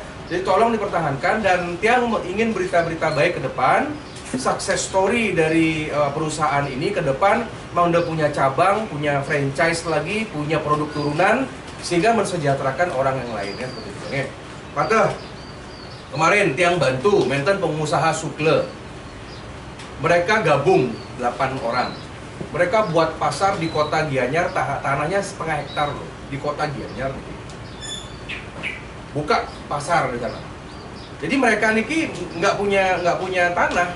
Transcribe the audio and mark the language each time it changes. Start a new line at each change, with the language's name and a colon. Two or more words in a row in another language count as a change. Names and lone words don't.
Indonesian: Jadi tolong dipertahankan, dan yang ingin berita-berita baik ke depan,
English: success story
Indonesian: dari perusahaan ini ke depan, mau udah punya cabang, punya franchise lagi, punya produk turunan, sehingga mensejahterakan orang yang lainnya seperti itu. Oke. Patah. Kemarin tiang bantu menten pengusaha sukle. Mereka gabung 8 orang. Mereka buat pasar di kota Gianyar, tanahnya setengah hektar loh, di kota Gianyar. Buka pasar di sana. Jadi mereka niki nggak punya tanah.